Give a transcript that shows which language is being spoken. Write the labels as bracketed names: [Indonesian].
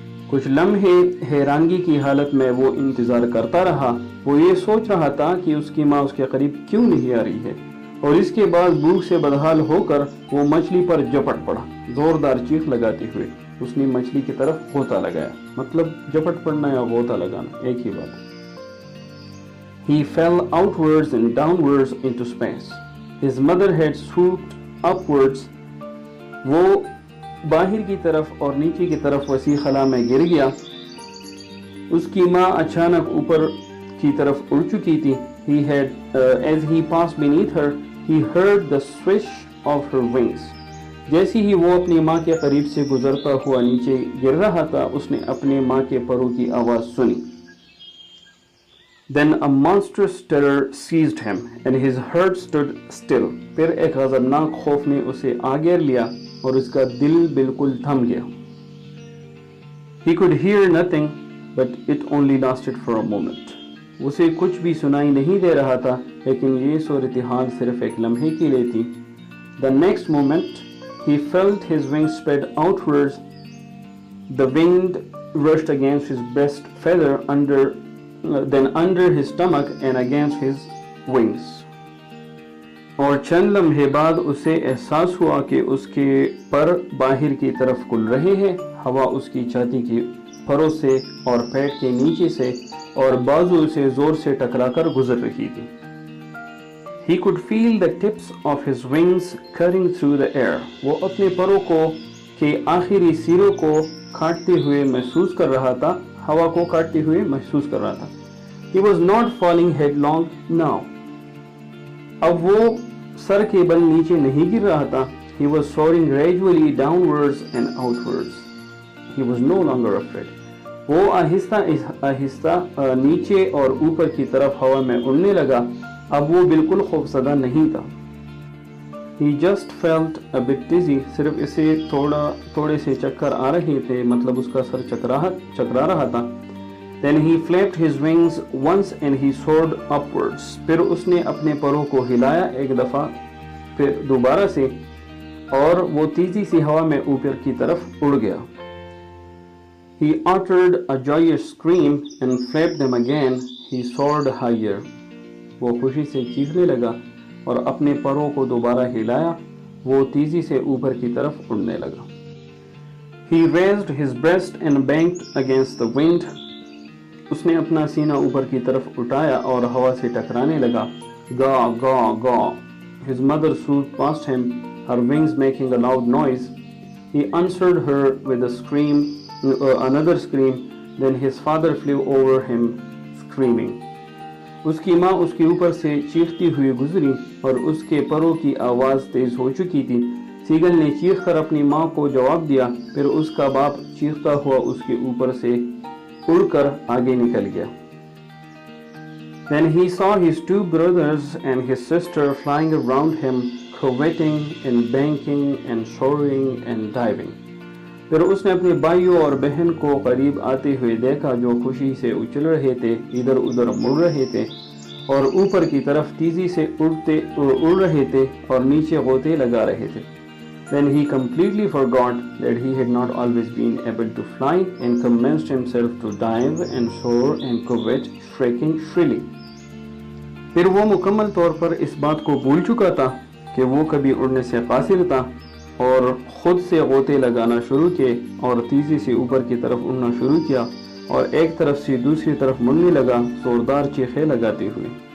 [Urdu] کچھ لمحے حیرانگی کی حالت میں وہ انتظار کرتا رہا. وہ یہ سوچ رہا تھا کہ اس کی ماں اس کے قریب کیوں نہیں آ رہی ہے اور اس کے بعد بھوک سے بدحال ہو کر وہ مچھلی پر جپٹ پڑا. زوردار چیخ لگاتے ہوئے اس نے مچھلی کی طرف غوطہ لگایا. مطلب جپٹ پڑنا یا غوطہ لگانا ایک ہی بات. [English] He fell outwards and downwards into space. His mother had swooped upwards. [Urdu] وہ باہر کی طرف اور نیچے کی طرف وسیع خلا میں گر گیا. اس کی ماں اچانک اوپر کی طرف اڑ چکی تھی. [English] As he passed beneath her, he heard the swish of her wings. [Urdu] جیسے ہی وہ اپنی ماں کے قریب سے گزرتا ہوا نیچے گر رہا تھا اس نے اپنے ماں کے پروں کی آواز سنی. [English] Then a monstrous terror seized him and his heart stood still. [Urdu] پھر ایک غضبناک خوف نے اسے آ گھیر لیا اور اس کا دل بالکل تھم گیا. [English] He could hear nothing, but it only lasted for a moment. [Urdu] اسے کچھ بھی سنائی نہیں دے رہا تھا لیکن یہ صورتحال صرف ایک لمحے کے لیے تھی. [English] The next moment he felt his wings spread outwards. The wind rushed against his breast feather then under his stomach and against his wings. [Urdu] اور چند لمحے بعد اسے احساس ہوا کہ اس کے پر باہر کی طرف کھل رہے ہیں. ہوا اس کی چھاتی کی پروں سے اور پیٹ کے نیچے سے اور بازو سے زور سے ٹکرا کر گزر رہی تھی. [English] He could feel the tips of his wings cutting through the air. [Urdu] وہ اپنے پروں کے آخری سروں کو کاٹتے ہوئے محسوس کر رہا تھا. ہوا کو کاٹتے ہوئے محسوس کر رہا تھا. [English] He was not falling headlong now. [Urdu] اب وہ سر کے بل نیچے نہیں گر رہا تھا. [English] He was soaring gradually downwards and outwards. He was no longer afraid. [Urdu] وہ آہستہ آہستہ نیچے اور اوپر کی طرف ہوا میں اڑنے لگا. اب وہ بالکل خوفزدہ نہیں تھا. [English] He just felt a bit dizzy. [Urdu] صرف اسے تھوڑے سے چکر آ رہے تھے مطلب اس کا سر چکرا رہا تھا. [English] Then he flapped his wings once and he soared upwards. [Urdu] پھر اس نے اپنے پروں کو ہلایا ایک دفعہ پھر دوبارہ سے اور وہ تیزی سی ہوا میں اوپر کی طرف اڑ گیا. [English] He uttered a joyous scream and flapped them again. He soared higher. [Urdu] وہ خوشی سے چیخنے لگا اور اپنے پروں کو دوبارہ ہلایا. وہ تیزی سے اوپر کی طرف اڑنے لگا. [English] He raised his breast and banged against the wind. [Urdu] اس نے اپنا سینہ اوپر کی طرف اٹھایا اور ہوا سے ٹکرانے لگا. گا گا گا. [English] His mother swooped past him, her wings making a loud noise. He answered her with a scream, another scream. Then his father flew over him, screaming. [Urdu] اس کی ماں اس کے اوپر سے چیختی ہوئی گزری اور اس کے پروں کی آواز تیز ہو چکی تھی. سیگل نے چیخ کر اپنی ماں کو جواب دیا. پھر اس کا باپ چیختا ہوا اس کے اوپر سے اڑ کر آگے نکل گیا. [English] Then he saw his two brothers and his sister flying around him, curveting and banking and soaring and diving. [Urdu] پھر اس نے اپنے بھائیوں اور بہن کو قریب آتے ہوئے دیکھا جو خوشی سے اچھل رہے تھے, ادھر ادھر مڑ رہے تھے اور اوپر کی طرف تیزی سے اڑ رہے تھے اور نیچے غوطے لگا رہے تھے. [English] Then he completely forgot that he had not always been able to fly and commenced himself to dive and soar and covet, shrieking shrilly. [Urdu] پھر وہ مکمل طور پر اس بات کو بھول چکا تھا کہ وہ کبھی اڑنے سے قاصر تھا اور خود سے غوطے لگانا شروع کیے اور تیزی سے اوپر کی طرف اڑنا شروع کیا اور ایک طرف سے دوسری طرف مڑنے لگا زوردار چیخیں لگاتے ہوئے.